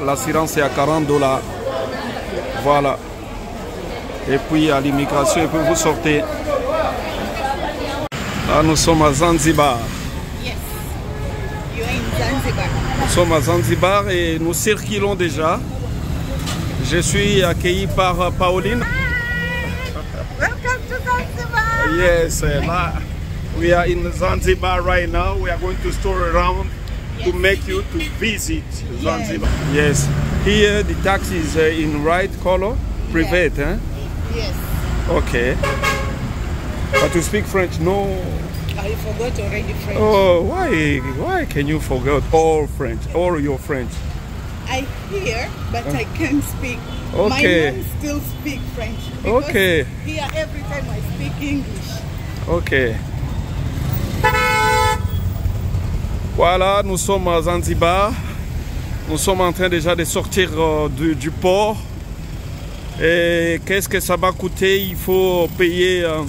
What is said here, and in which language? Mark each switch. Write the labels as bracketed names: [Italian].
[French] L'assurance est à $40. Voilà. Et puis à l'immigration, et puis vous sortez. Là, nous sommes à Zanzibar. [English] Yes. You are in Zanzibar. [French] Nous sommes à Zanzibar et nous circulons déjà. Je suis accueilli par Pauline. [English] Welcome to Zanzibar. Yes, we are in Zanzibar right now. We are going to tour around to make you to visit Zanzibar. Yes. Here the taxi is in right color, private, Yes. huh? Yes. Okay. But you speak French? No. I forgot already French. Oh, why can you forget all French, all your French? I hear, but I can't speak. Okay. My mom still speak French. Because Okay. here every time I speak English. Ok. [French] Voilà, nous sommes à Zanzibar. Nous sommes en train déjà de sortir du port. Et qu'est-ce que ça va coûter? Il faut payer...